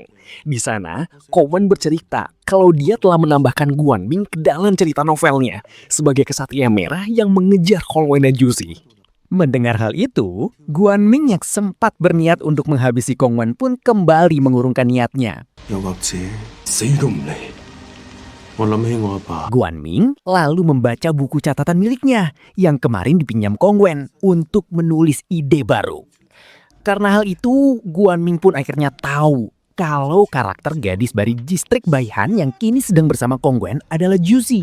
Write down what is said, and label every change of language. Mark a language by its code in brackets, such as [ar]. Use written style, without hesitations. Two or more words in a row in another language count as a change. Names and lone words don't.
[id] Di sana, Kong Wen bercerita kalau dia telah menambahkan Guanming ke dalam cerita novelnya sebagai kesatria merah yang mengejar Kong Wen dan Juzi. Mendengar hal itu, Guanming yang sempat berniat untuk menghabisi Kong Wen pun kembali mengurungkan niatnya. [yue] 又或者死都唔嚟。我諗起我阿爸。 [id] Guanming lalu membaca buku catatan miliknya yang kemarin dipinjam Kong Wen untuk menulis ide baru. Karena hal itu, Guanming pun akhirnya tahu kalau karakter gadis dari distrik Baihan yang kini sedang bersama Kong Wen adalah Juzi.